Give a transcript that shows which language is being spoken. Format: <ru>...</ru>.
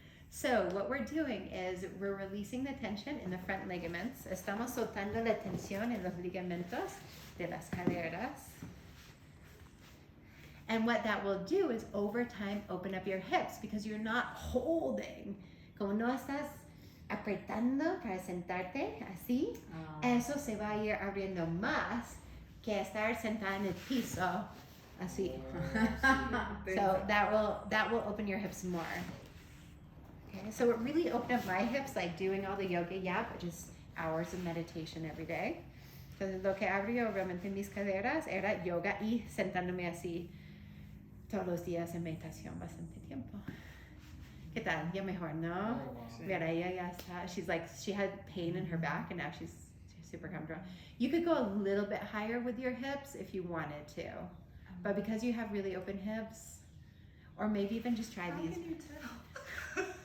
<en>So what we're doing is we're releasing the tension in the front ligaments.</en> <es>Estamos soltando la tensión en los ligamentos de las caderas.</es> <en>And what that will do is over time open up your hips because you're not holding.</en> <es>Como no estás apretando para sentarte así, Ah. eso se va a ir abriendo más que estar sentada en el piso así.</es> <en>So that will open your hips more. Okay, so it really opened up my hips, like doing all the yoga, yeah, but just hours of meditation every day.</en> <es>Entonces lo que abrió realmente mis caderas era yoga y sentándome así todos los días en meditación bastante tiempo. ¿Qué tal? Ya mejor, ¿no? Sí. Mira, ella ya está.</es> <en>She's like, she had pain in her back and now she's super comfortable. You could go a little bit higher with your hips if you wanted to. But because you have really open hips, or maybe even just try How these. can you tell?</en>